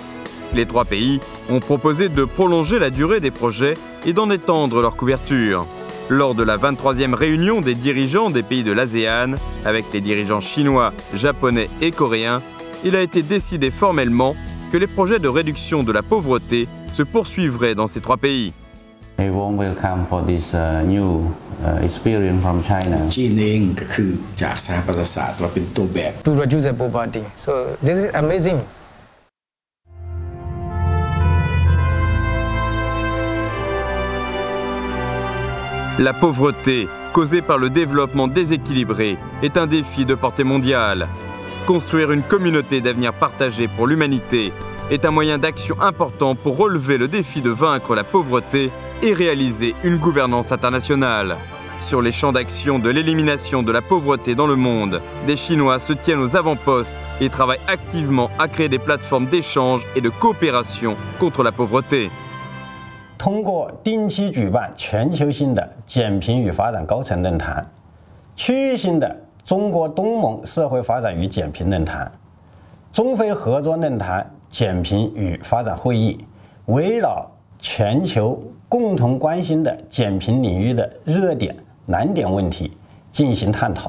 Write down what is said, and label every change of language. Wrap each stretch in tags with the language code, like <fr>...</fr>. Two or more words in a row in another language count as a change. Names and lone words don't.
<fr>Les 3 pays ont proposé de prolonger la durée des projets et d'en étendre leur couverture. Lors de la 23e réunion des dirigeants des pays de l'ASEAN, avec les dirigeants chinois, japonais et coréens, il a été décidé formellement que les projets de réduction de la pauvreté se poursuivraient dans ces 3 pays.</fr> <en>A warm welcome for this new experience from China. To reduce the poverty. So this is amazing.</en> <fr>La pauvreté, causée par le développement déséquilibré, est un défi de portée mondiale. Construire une communauté d'avenir partagé pour l'humanité est un moyen d'action important pour relever le défi de vaincre la pauvreté et réaliser une gouvernance internationale. Sur les champs d'action de l'élimination de la pauvreté dans le monde, des Chinois se tiennent aux avant-postes et travaillent activement à créer des plateformes d'échange et de coopération contre la pauvreté.</fr> <zh>通过定期举办全球性的减贫与发展高层论坛、区域性的中国东盟社会发展与减贫论坛、中非合作论坛减贫与发展会议，围绕全球共同关心的减贫领域的热点、难点问题进行探讨。</zh>